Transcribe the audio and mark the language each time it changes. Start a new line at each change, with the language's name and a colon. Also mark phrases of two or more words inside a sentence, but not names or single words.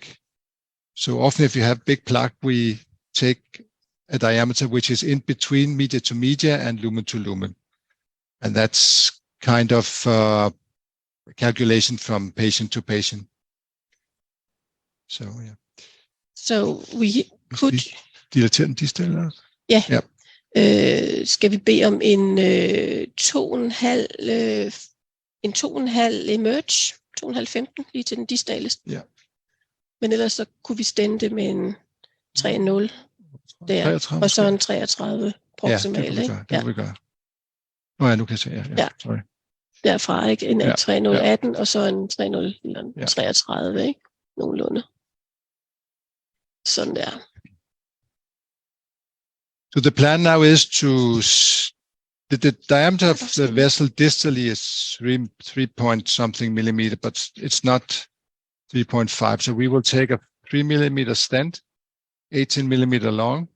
English: So often if you have big plaque, we take a diameter which is in between media to media and lumen to lumen. And that's kind of calculation from patient to patient. So, yeah. So we could...
Danish: Dilaterende distal?
English: Yeah.
Danish: Skal vi bede om en 2,5 emerge, 2,5-15 lige til den distale. Ja. Men ellers så kunne vi stænde det med en 3,0 der, 33, og så en 33 proximal. Ja, det kunne vi gøre. Nå ja, nu kan jeg se. Ja. Sorry. Derfra, ikke? En 3,018, og så en 3,0 eller en 33, ikke? Nogenlunde. Sådan der.
English: So the plan now is to the diameter of the vessel distally is 3 point something millimeter, but it's not 3.5. So we will take a 3 millimeter stent, 18 millimeter long.